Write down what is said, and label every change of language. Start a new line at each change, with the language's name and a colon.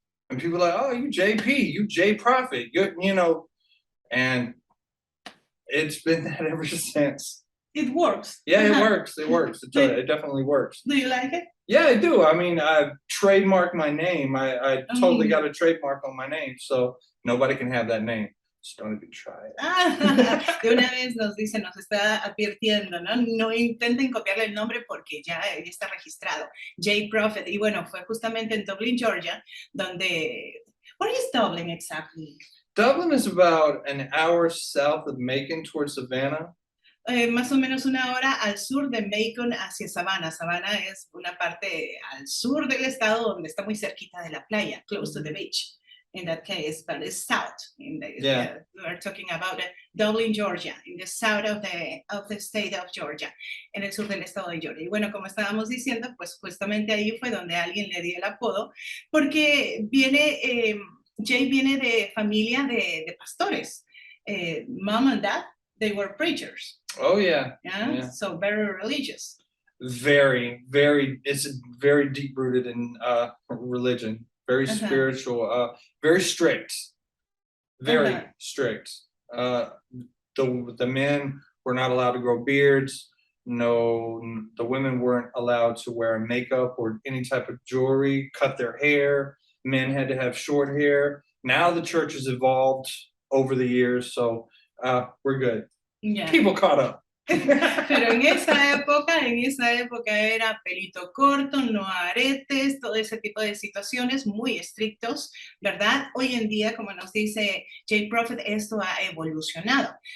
English: And people were like, oh, you JP, you JProfet, and it's been that ever since. It works. Yeah, it works. It works. It definitely works. Do you like it? Yeah, I do. I mean, I've trademarked my name. I totally got a trademark on my name, so nobody can have that name. Just don't even try it.
Spanish: De una vez nos está advirtiendo, ¿no? No intenten copiarle el nombre porque ya está registrado. JProfet. Y bueno, fue justamente en Dublin, Georgia, donde...
English: What is Dublin exactly? Dublin is about an hour south of Macon towards Savannah.
Spanish: Más o menos una hora al sur de Macon hacia Savannah. Savannah es una parte al sur del estado donde está muy cerquita de la playa,
English: close to the beach. In that case, but it's south. We're talking about Dublin, Georgia, in the south of the state of Georgia,
Spanish: en el sur del estado de Georgia. Y bueno, como estábamos diciendo, pues justamente ahí fue donde alguien le dio el apodo, porque Jay viene de familia de pastores.
English: Mom and dad, they were preachers. Oh, yeah. Yeah. So very religious. Very, very, it's very deep-rooted in religion. Very spiritual, very strict, very strict. The men were not allowed to grow beards. No, the women weren't allowed to wear makeup or any type of jewelry, cut their hair. Men had to have short hair. Now the church has evolved over the years, so we're good. Yeah. People caught up.
Spanish: Pero en esa época era pelito corto, no aretes, todo ese tipo de situaciones muy estrictos, ¿verdad? Hoy en día, como nos dice JProfet, esto ha evolucionado.